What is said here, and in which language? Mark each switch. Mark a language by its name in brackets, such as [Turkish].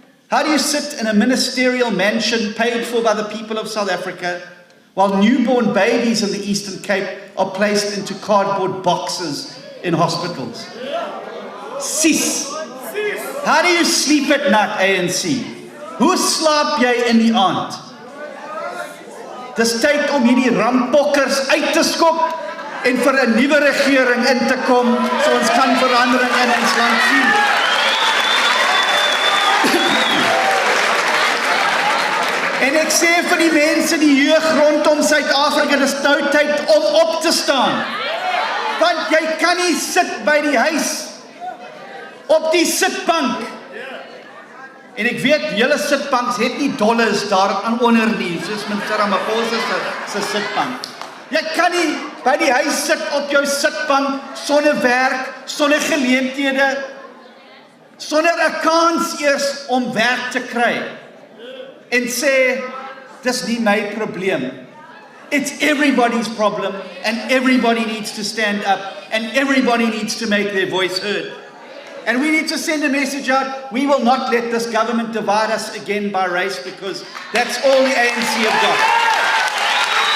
[English] How do you sit in a ministerial mansion paid for by the people of South Africa while newborn babies in the Eastern Cape are placed into cardboard boxes in hospitals? Sis! How do you sleep at night, ANC? [Afrikaans] Hoe slaap jy in die aand? Dis tyd om hierdie rampokkers uit te skop en vir 'n nuwe regering in te kom, so ons kan verandering in ons land sien. En ek sê vir die mense, die jeug rondom Suid-Afrika, dis nou tyd om op te staan. Want jy kan nie sit by die huis op die sitbank. En ek weet, julle sitbanks het nie dollars daar aan onder nie, soos Mr. Ramaphosa se sitbank. Jy kan nie by die huis sit op jou sitbank sonder werk, sonder geleenthede, sonder 'n kans eers om werk te kry. En sê, dis nie my probleem. [English] It's everybody's problem, and everybody needs to stand up, and everybody needs to make their voice heard. And we need to send a message out. We will not let this government divide us again by race, because that's all the ANC have got.